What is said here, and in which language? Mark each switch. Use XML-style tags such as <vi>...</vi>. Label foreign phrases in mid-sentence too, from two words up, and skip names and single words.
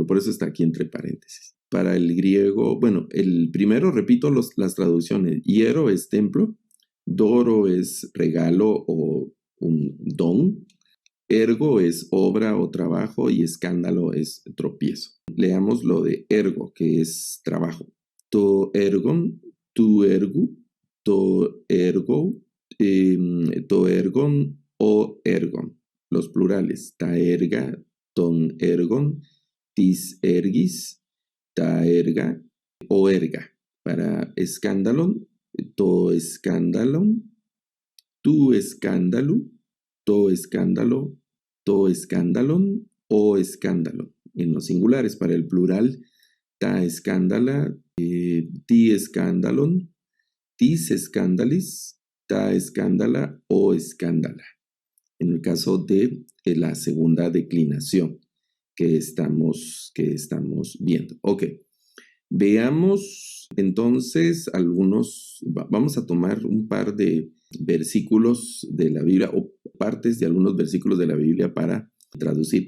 <es>Por eso está aquí entre paréntesis. Para el griego, bueno, el primero, repito las traducciones. Hiero es templo, doro es regalo o un don, ergo es obra o trabajo y escándalo es tropiezo. Leamos lo de ergo, que es trabajo.</es> <el>Τὸ ἔργον, τοῦ ἔργου, τῷ ἔργῳ, τὸ ἔργον, ὦ ἔργον.</el> <es>Los plurales:</es> <el>τὰ ἔργα, τῶν ἔργων, τοῖς ἔργοις, τὰ ἔργα, ὦ ἔργα.</el> <es>Para escándalo,</es> <el>τὸ σκάνδαλον, τοῦ σκανδάλου, τῷ σκανδάλῳ, τὸ σκάνδαλον, ὦ σκάνδαλον.</el> <es>En los singulares, para el plural,</es> <el>τὰ σκάνδαλα, τῶν σκανδάλων, τοῖς σκανδάλοις, τὰ σκάνδαλα, ὦ σκάνδαλα.</el> <es>En el caso de la segunda declinación que estamos viendo. Ok. Veamos entonces vamos a tomar un par de versículos de la Biblia o partes de algunos versículos de la Biblia para traducir.</es>